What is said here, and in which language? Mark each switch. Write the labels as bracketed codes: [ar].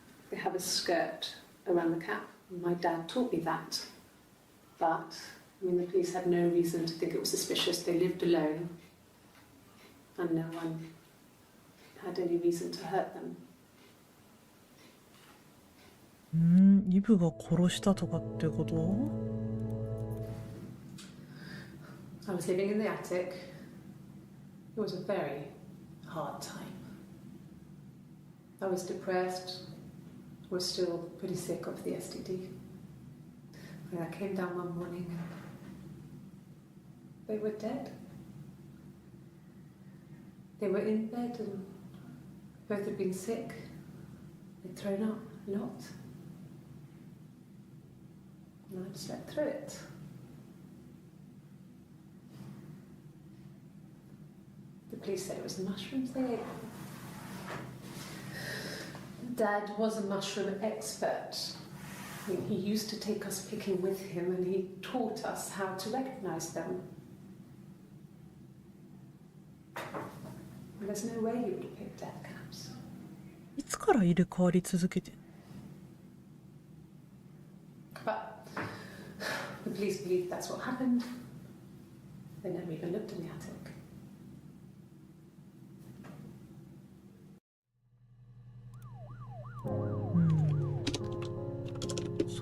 [en] They have a skirt around the cap. My dad taught me that. But, I mean, the police had no reason to think it was suspicious. They lived alone. And no one had any reason to hurt them. [ja] イブが殺したとかってこと？ [en] I was living in the attic. It was a very hard time. I was depressed, was still pretty sick of the STD. And I came down one morning and they were dead. They were in bed and both had been sick. They'd thrown up a lot. And I slept through it. The police said it was the mushrooms they ate. Dad was a mushroom expert. I mean, he used to take us picking with him and he taught us how to recognize them. And there's no way you would have picked death caps. [ja] いつから入れ替わり続けてんの？ [en] But the police believe that's what happened. They never even looked in the attic.